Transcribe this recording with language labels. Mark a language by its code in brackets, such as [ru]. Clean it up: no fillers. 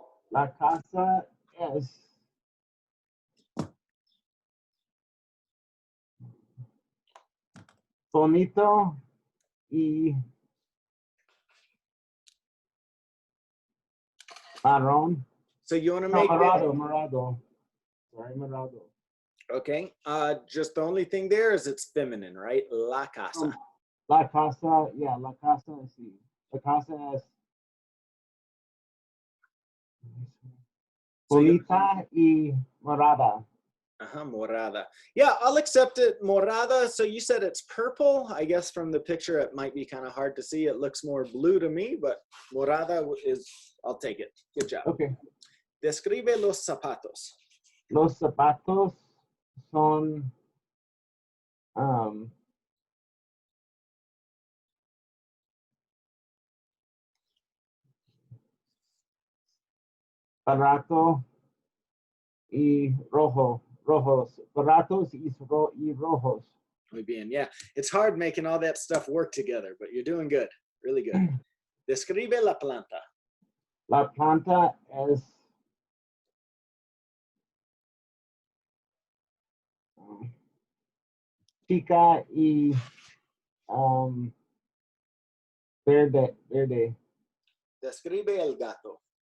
[es] La casa es bonito y marrón. [en] So you want to make [es] morado. [en] Sorry, [es] morado. [en] Okay. Just the only thing there is it's feminine, right? [es] La casa. La casa, yeah, la casa, sí. La casa es bonita y morada. [en] Morada. Yeah, I'll accept it. Morada. So you said it's purple. I guess from the picture, it might be kind of hard to see. It looks more blue to me, but morada is, I'll take it. Good job. Okay. [es] Describe los zapatos. Los zapatos son barato y rojos, baratos y rojos. Muy bien, yeah. [en] It's hard making all that stuff work together, but you're doing good, really good. [es] Describe la planta. La planta es chica y verde. Describe el gato.